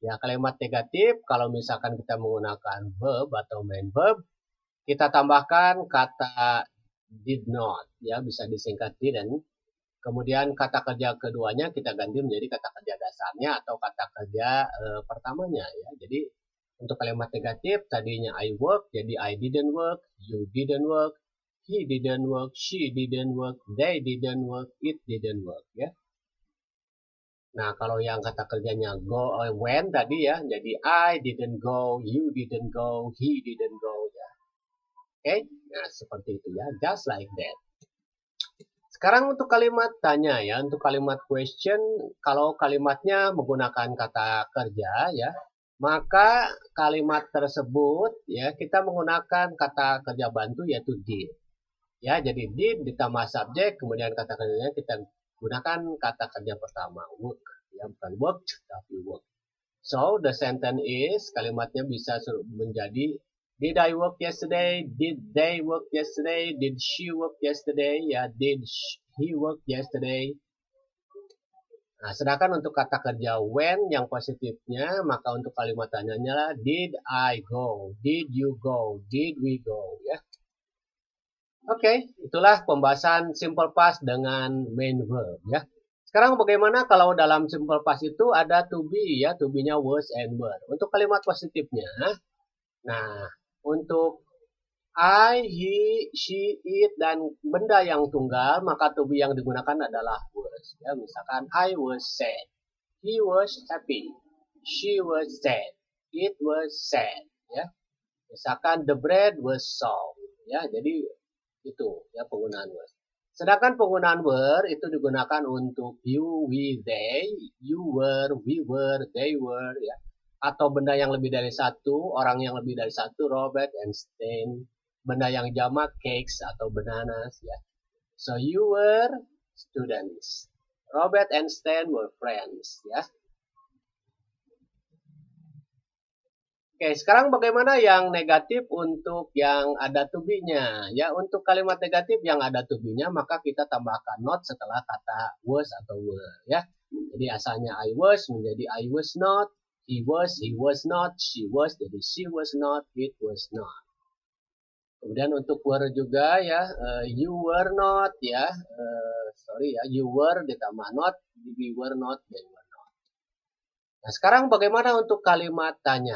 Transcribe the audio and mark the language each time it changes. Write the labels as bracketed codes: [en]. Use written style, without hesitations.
[id] Ya, kalimat negatif kalau misalkan kita menggunakan verb atau main verb, kita tambahkan kata did not, ya bisa disingkat didn't. Kemudian kata kerja keduanya kita ganti menjadi kata kerja dasarnya atau kata kerja pertamanya ya. Jadi untuk kalimat negatif tadinya [en] I work [id] jadi [en] I didn't work, you didn't work, he didn't work, she didn't work, they didn't work, it didn't work ya. [id] Nah, kalau yang kata kerjanya [en] go when [id] tadi ya, jadi [en] I didn't go, you didn't go, he didn't go ya. [id] Oke, nah seperti itu ya, [en] just like that. [id] Sekarang untuk kalimat tanya ya, untuk kalimat question, kalau kalimatnya menggunakan kata kerja ya, maka kalimat tersebut ya kita menggunakan kata kerja bantu yaitu did. Ya, jadi did ditambah subjek, kemudian kata kerjanya kita gunakan kata kerja pertama, work. Ya, bukan [en] worked, [id] tapi [en] work. So, the sentence is, [id] kalimatnya bisa menjadi [en] did I work yesterday? Did they work yesterday? Did she work yesterday? Ya, did he work yesterday? [id] Nah, sedangkan untuk kata kerja when yang positifnya, maka untuk kalimat tanyanya lah [en] did I go? Did you go? Did we go? [id] Ya. Oke, itulah pembahasan [en] simple past [id] dengan [en] main verb ya. [id] Sekarang bagaimana kalau dalam simple past itu ada to be ya, to be-nya was and were. Untuk kalimat positifnya, nah, untuk I, he, she, it, dan benda yang tunggal, maka to be yang digunakan adalah was. Ya, misalkan [en] I was sad, he was happy, she was sad, it was sad. [id] Ya, misalkan [en] the bread was soft. [id] Ya, jadi itu ya penggunaan was. Sedangkan penggunaan were itu digunakan untuk you, we, they, [en] you were, we were, they were, [id] ya. Atau benda yang lebih dari satu, orang yang lebih dari satu, Robert and Stan. Benda yang jamak, [en] cakes [id] atau [en] bananas, ya. So you were students. Robert and Stan were friends, ya. [id] Oke, sekarang bagaimana yang negatif untuk yang ada to be-nya? Ya, untuk kalimat negatif yang ada to be-nya, maka kita tambahkan not setelah kata was atau were. Ya, jadi asalnya [en] I was [id] menjadi [en] I was not, he was not, she was jadi she was not, it was not. [id] Kemudian untuk were juga ya, [en] you were not ya, you were [id] ditambah [en] not, we were not, they were. [id] Nah, sekarang bagaimana untuk kalimat tanya?